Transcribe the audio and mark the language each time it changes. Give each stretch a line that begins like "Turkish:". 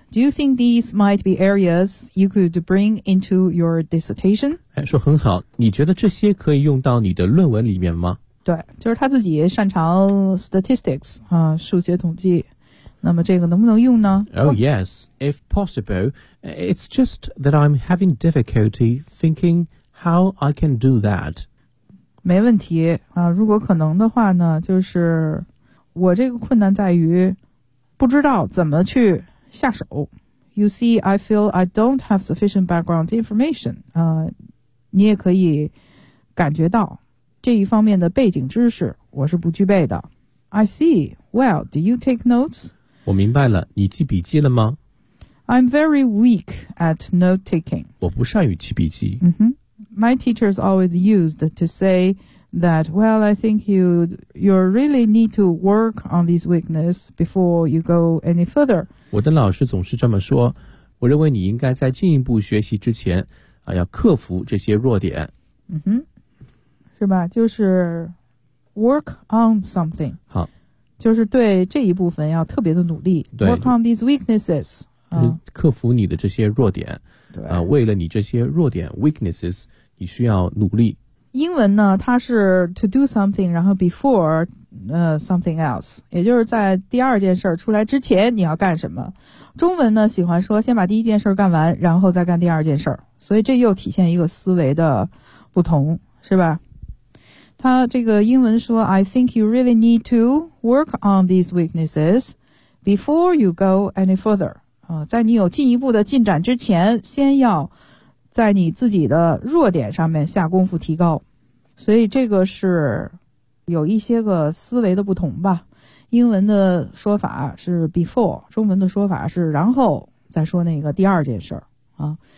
English: Do you think these might be areas you could bring into your dissertation?
Chinese: 说很好，你觉得这些可以用到你的论文里面吗？对，就是他自己擅长 statistics 啊，数学统计。那么这个能不能用呢？
English: Oh yes, if possible. It's just that I'm having difficulty thinking how I can do that.
Chinese: 没问题啊，如果可能的话呢，就是我这个困难在于不知道怎么去下手。
English: You see, I feel I don't have sufficient background information.
Chinese: 你也可以感觉到这一方面的背景知识我是不具备的。
English: I see. Well, do you take notes?
Chinese: 我明白了，你记笔记了吗？
English: I'm very weak at note taking.
Chinese: 我不善于记笔记。
English: My teachers always used to say that, well, I think you really need to work on these weaknesses before you go any further.
Chinese: 我的老师总是这么说，我认为你应该在进一步学习之前啊，要克服这些弱点。嗯哼，是吧？就是
English: work on something.
Chinese: 好，就是对这一部分要特别的努力。对，
English: work on these weaknesses.
Chinese: 就是克服你的这些弱点。对啊，为了你这些弱点 weaknesses， 你需要努力。英文呢，它是
English: to do something，
Chinese: 然后
English: before something else，
Chinese: 也就是在第二件事出来之前你要干什么。中文呢，喜欢说先把第一件事干完，然后再干第二件事，所以这又体现一个思维的不同，是吧？它这个英文说
English: I think you really need to work on these weaknesses before you go any further。
Chinese: 在你有进一步的进展之前，先要在你自己的弱点上面下功夫提高。所以这个是有一些个思维的不同吧。英文的说法是 before， 中文的说法是然后再说那个第二件事儿啊。